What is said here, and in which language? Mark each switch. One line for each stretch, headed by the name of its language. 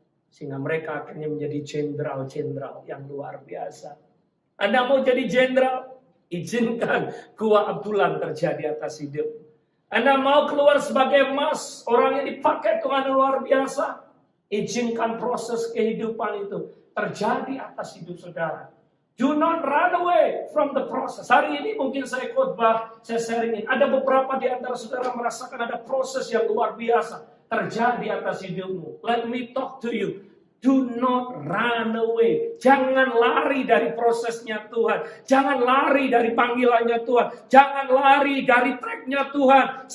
Indonesian: Sehingga mereka akhirnya menjadi jenderal-jenderal yang luar biasa. Anda mau jadi jenderal? Izinkan Gua Adulam terjadi atas hidup. Anda mau keluar sebagai emas, orang yang dipakai Tuhan luar biasa. Izinkan proses kehidupan itu terjadi atas hidup saudara.
English: Do not run away from the process.
Indonesian: Hari ini mungkin saya khotbah, saya sharingin. Ada beberapa di antara saudara merasakan ada proses yang luar biasa terjadi atas hidupmu.
English: Let me talk to you. Do not run away.
Indonesian: Jangan lari dari prosesnya Tuhan. Jangan lari dari panggilannya Tuhan. Jangan lari dari tracknya Tuhan.